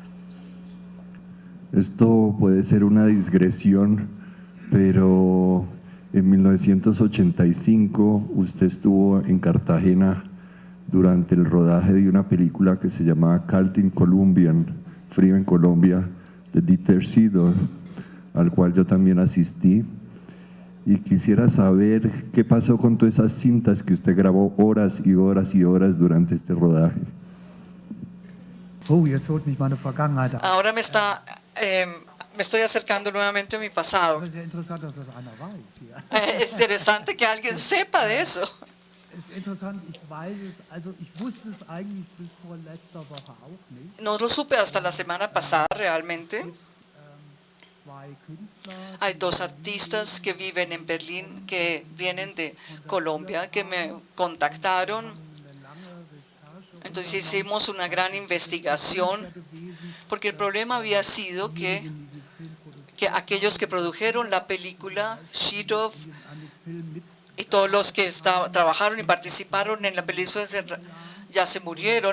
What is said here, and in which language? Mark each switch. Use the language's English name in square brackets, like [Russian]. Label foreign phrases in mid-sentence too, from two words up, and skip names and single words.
[Spanish] Esto puede ser una digresión, pero en 1985 usted estuvo en Cartagena durante el rodaje de una película que se llamaba [English] Cold in Colombian, [Spanish] Frío en Colombia, de Dieter Sidor, al cual yo también asistí, y quisiera saber qué pasó con todas esas cintas que usted grabó horas y horas y horas durante este rodaje. [German] Oh, jetzt holt mich meine Vergangenheit ab. [Spanish] Ahora me estoy acercando nuevamente a mi pasado. [German] Aber es ist ja interessant, dass das einer weiß hier. [Spanish] Es interesante que alguien sepa de eso. [German] Es ist interessant, ich weiß es, also ich wusste es eigentlich bis vor letzter Woche auch nicht. [Spanish] No lo supe hasta la semana pasada realmente. [German] Zwei Künstler, [Spanish] Hay dos artistas que viven en Berlín, que vienen de Colombia, que me contactaron [German] eine lange Recherche [Spanish] Entonces hicimos una gran investigación, porque el problema había sido que aquellos que produjeron la película, Shidov y todos los que trabajaron y participaron en la película ya se murieron.